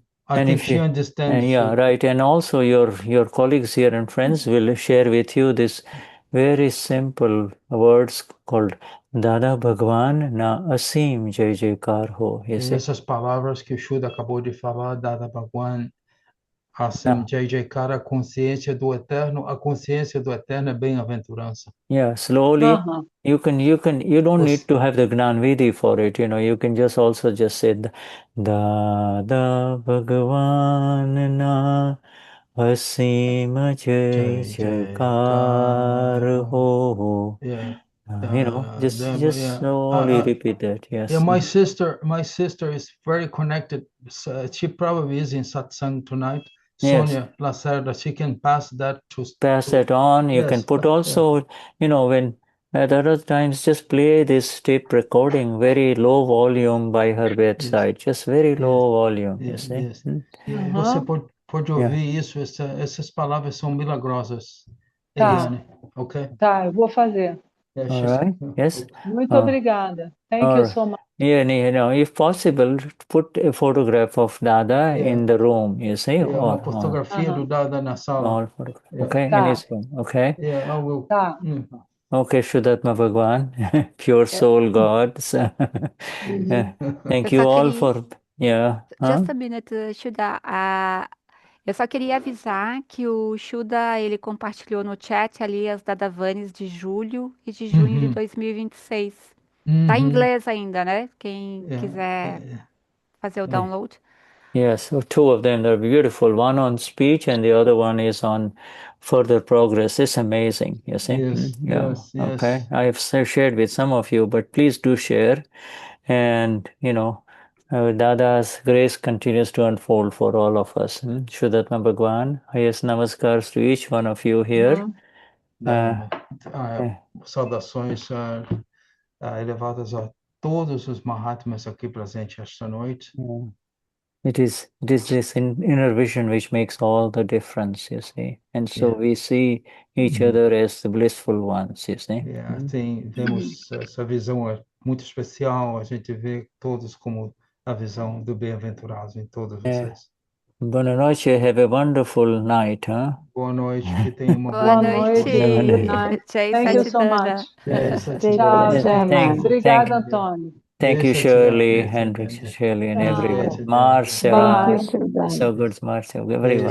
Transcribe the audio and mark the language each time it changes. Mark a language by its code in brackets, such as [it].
[en] I think she understands. Right. And also your colleagues here and friends will share with you this very simple words called Dada Bhagwan na Asim Jai Jaikar Ho. [pt] Essas palavras que o Shuddha acabou de falar, Dada Bhagwan, Asim Jai Jaikar, a consciência do eterno é bem-aventurança. [en] Yeah, slowly you don't need to have the Gnanvidhi for it, you can just also just say Dada Bhagwan na Asim Jai Jaikar Ho. Just slowly repeat that. Yes. Yeah, my sister is very connected. She probably is in satsang tonight. Sonia Lacerda, she can pass that that on. You can put also, when At other times, just play this tape recording, very low volume by her bedside, just very low volume, you see. Yes. [pt] Você pode [en] Yeah. [pt] ouvir isso, essas palavras são milagrosas, Tá. Eliane, ok? Tá, eu vou fazer. [en] Yeah, All right, yes. [pt] Muito obrigada. [en] Thank you Alright. so much. Yeah, you know, if possible, put a photograph of Dada in the room, you see, [pt] uma fotografia do Dada na sala. [en] okay, in [pt] Tá. [en] his room, okay? Yeah, I will. [pt] Tá. [en] Okay, Shuddhatma Bhagwan, pure soul God. So, thank you all for, yeah. Just a minute, Shuda. [pt] Eu só queria avisar que o Shuda, ele compartilhou no chat ali as Dadavanes de julho e de junho de 2026. Tá em inglês ainda, né? Quem quiser fazer o download. [en] Yes, so two of them are beautiful. One on speech and the other one is on further progress. It's amazing, you see. Yes. Okay, I have shared with some of you, but please do share. And, you know, Dada's grace continues to unfold for all of us. Shuddhatma Bhagwan, highest namaskars to each one of you here. [pt] Saudações elevadas a todos os Mahatmas aqui presentes esta noite. [en] It is this inner vision which makes all the difference, you see. And so we see each other as the blissful ones, you see. [pt] Vemos essa visão muito especial, a gente vê todos como a visão do bem-aventurado em todos vocês. Boa noite, [en] have a wonderful night, huh? [pt] Boa noite, que tenha uma boa noite. [en] Good night. Thank you so much. [pt] Tchau, gente. Obrigada, Antônio. [en] Thank you, Shirley, Hendrik, Shirley, and everyone. Marcel, so good, Marcel, everyone.